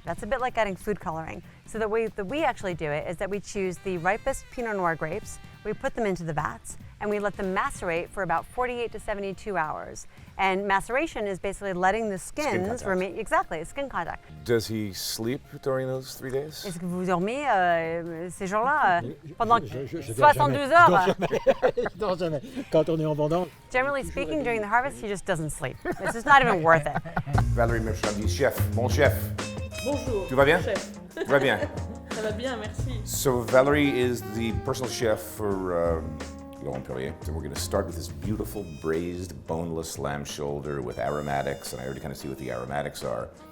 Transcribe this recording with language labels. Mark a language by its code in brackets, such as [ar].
[en] That's a bit like adding food coloring. So the way that we actually do it is that we choose the ripest Pinot Noir grapes, we put them into the vats, and we let them macerate for about 48 to 72 hours. And maceration is basically letting the skins remain, exactly, skin contact. Does he sleep during those 3 days? [fr] Est-ce que vous dormez ces jours-là pendant Je 72 heures? Je dors jamais. Quand on est en vendange. [en] Generally speaking, during the harvest, he just doesn't sleep. It's just not even worth it. [fr] Valerie Marchandise, chef, mon chef. Bonjour. Tu vas bien? Chef. Va bien. Ça va bien, merci. [en] So Valerie is the personal chef for Laurent Perrier. So we're going to start with this beautiful braised boneless lamb shoulder with aromatics, and I already kind of see what the aromatics are.